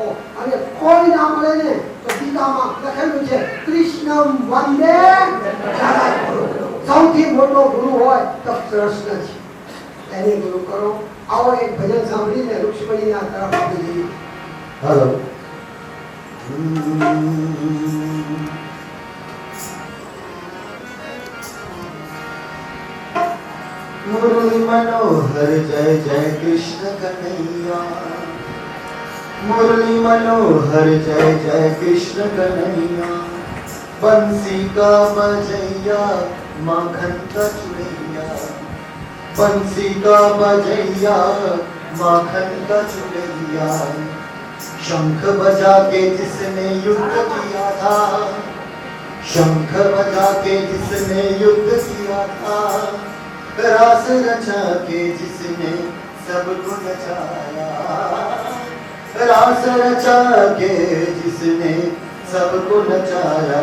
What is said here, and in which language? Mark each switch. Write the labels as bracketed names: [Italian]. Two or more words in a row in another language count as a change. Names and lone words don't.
[Gujarati] અને કોઈ ના મળે ને તો ગીતામાં લખેલું છે [Sanskrit] कृष्णम वंदे जगद्गुरु. [Gujarati] સૌથી મોટો ગુરુ હોય તો કૃષ્ણ છે, એને ગુરુ કરો. આવો એક ભજન સાંભળીને રૂક્ષ્મણીના તરફ આપી જઈએ. હેલો. [Hindi] मुरली मनोहर जय जय कृष्ण कन्हैया. मुरली मनोहर जय जय कृष्ण कन्हैया. बंसी का बजैया माखन का चुड़ैया. बंसी का बजैया माखन का चुड़ैया. शंख बजा के जिसने युद्ध किया था, शंख बजा के जिसने युद्ध किया था, रास रचा के जिसने सबको नचाया, रास रचा के जिसने सबको नचाया.